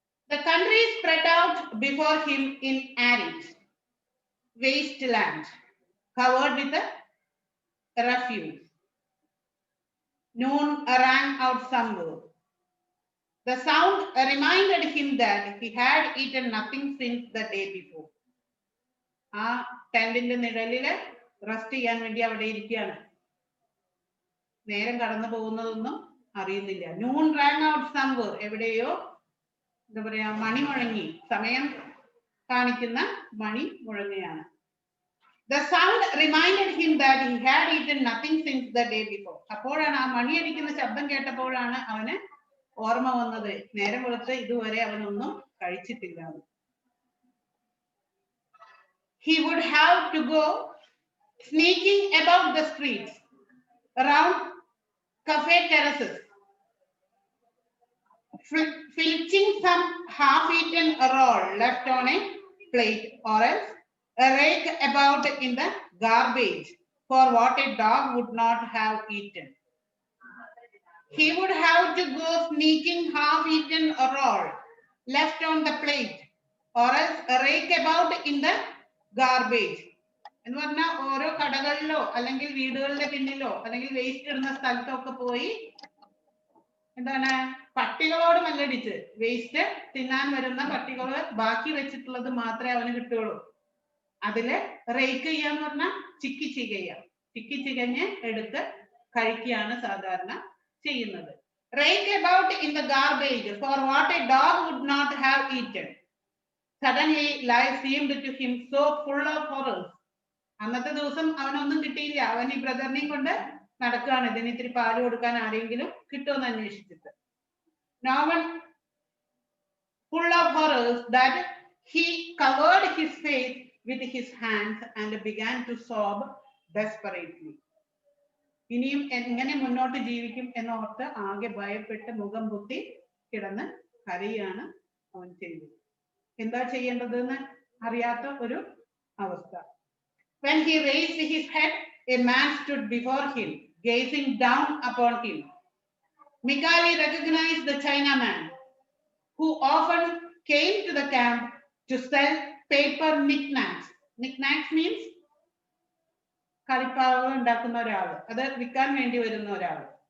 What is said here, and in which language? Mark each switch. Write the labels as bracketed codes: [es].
[en] The country spread out before him in arid wasteland, covered with a refuse. Noon rang out somewhere. The sound reminded him that he had eaten nothing since the day before. [ml] ആ ടെന്റിന്റെ നിഴലില് rest ചെയ്യാൻ വേണ്ടി അവിടെ ഇരിക്കുകയാണ്. നേരം കടന്നു പോകുന്നതൊന്നും അറിയുന്നില്ല. [en] Noon rang out somewhere. [ml] എവിടെയോ എന്താ പറയാ മണി മുഴങ്ങി, സമയം കാണിക്കുന്ന മണി മുഴങ്ങുകയാണ്. [en] The sound reminded him that he had eaten nothing since the day before. [ml] അപ്പോഴാണ് ആ മണി അടിക്കുന്ന ശബ്ദം കേട്ടപ്പോഴാണ് അവന് ഓർമ്മ വന്നത്, നേരം വെളുത്ത് ഇതുവരെ അവനൊന്നും കഴിച്ചിട്ടില്ല. [en] He would have to go sneaking about the streets, around cafe terraces, filching some half-eaten roll left on a plate, or else rake about in the garbage for what a dog would not have eaten. He would have to go sneaking half-eaten roll left on the plate, or else rake about in the garbage. [ml] എന്ന് പറഞ്ഞാൽ ഓരോ കടകളിലോ അല്ലെങ്കിൽ വീടുകളുടെ പിന്നിലോ അല്ലെങ്കിൽ waste ഇടുന്ന സ്ഥലത്തൊക്കെ പോയി എന്താണ് പട്ടികളോട് മല്ലടിച്ച് വേസ്റ്റ് തിന്നാൻ വരുന്ന പട്ടികള് ബാക്കി വെച്ചിട്ടുള്ളത് മാത്രമേ അവന് കിട്ടുള്ളൂ. അതില് റേക്ക് ചെയ്യാന്ന് പറഞ്ഞാൽ ചിക്കി ചികഞ്ഞ് എടുത്ത് കഴിക്കുകയാണ് സാധാരണ ചെയ്യുന്നത്. [en] Rake about in the garbage for what a dog would not have eaten. Suddenly life seemed to him so full of horrors. [ml] അന്നത്തെ ദിവസം അവനൊന്നും കിട്ടിയില്ല. അവൻ ഈ ബ്രദറിനെയും കൊണ്ട് നടക്കുകയാണ്, ഇതിന് ഇത്തിരി പാല് കൊടുക്കാൻ ആരെങ്കിലും കിട്ടുമെന്ന് അന്വേഷിച്ചിട്ട്. [en] Now one full of horrors that he covered his face with his hands and began to sob desperately. [ml] ഇനിയും എങ്ങനെ മുന്നോട്ട് ജീവിക്കും എന്നോർത്ത് ആകെ ഭയപ്പെട്ട് മുഖം പൊത്തി കിടന്ന് കരയാണ് അവൻ ചെയ്തത്. എന്താ ചെയ്യേണ്ടതെന്ന് അറിയാത്ത ഒരു അവസ്ഥ. [en] When he raised his head, a man stood before him, gazing down upon him. Mikali recognized the Chinaman, who often came to the camp to sell paper knickknacks. Knickknacks means [ml] കളിപ്പാവകൾ ഉണ്ടാക്കുന്ന ഒരാള്, അത് വിൽക്കാൻ വേണ്ടി വരുന്ന ഒരാള്.